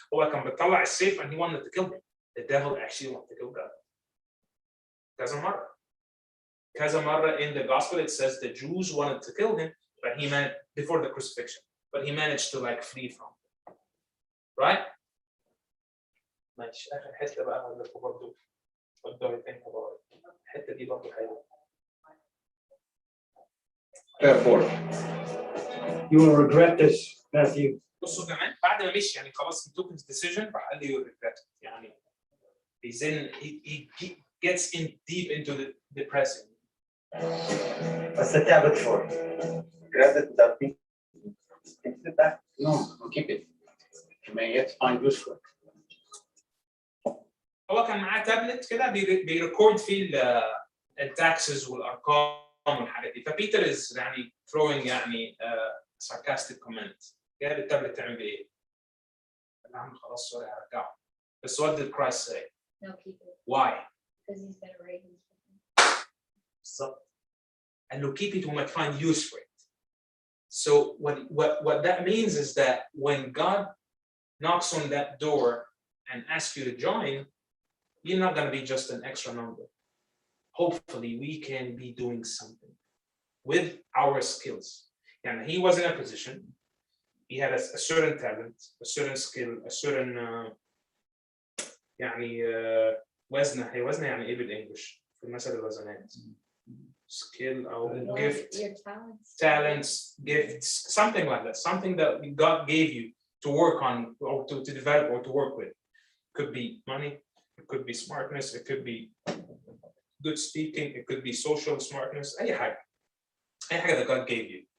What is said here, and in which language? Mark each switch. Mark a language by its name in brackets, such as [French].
[Arabic] هو كان بيطلع السيف [English] and he wanted to kill him. The devil actually wanted to kill God. [Arabic] كذا مرة [English] in the gospel it says the Jews wanted to kill him, but he managed before the crucifixion, but he managed to like flee from them. Right? [Arabic] ماشي، آخر حتة بقى هقول لكم برضه [English] what do I think about it. [Arabic] الحتة دي برضه حلوة. [English] Therefore, You will regret this, Matthew. [Arabic] بصوا كمان بعد ما مشي يعني خلاص [English] he took his decision [Arabic] راح قال لي [English] you regret it. [Arabic] يعني [English] he's in he gets in deep into the depressing. what's the tablet for? Grab it without thinking. Take it back. No, keep it. You may yet find use for it. [Arabic] هو كان معاه تابلت كده بيريكورد فيه التاكسز والارقام والحاجات دي. [English] فبيتر is [Arabic] يعني [English] throwing يعني sarcastic comment. [Arabic] جاب التابلت تعمل بيه ايه؟ قال له خلاص سوري هرجعه. بس [English] what did Christ say? No, keep it. Why? Because he's gonna raise his [Arabic] بالظبط. قال له [English] keep it we might find use for it. So what that means is that when God knocks on that door and asks you to join, you're not going to be just an extra number. Hopefully we can be doing something with our skills. And he was in a position, he had a certain talent, a certain skill, a certain [Arabic] يعني وزنه. هي وزنه يعني ايه بالانجلش في مثل الوزنات؟ [English] skill or gift, your talents, gifts, something like that, something that God gave you to work on or to develop or to work with. Could be money, it could be smartness, it could be good speaking, it could be social smartness, [Arabic] أي حاجة [English] that God gave you.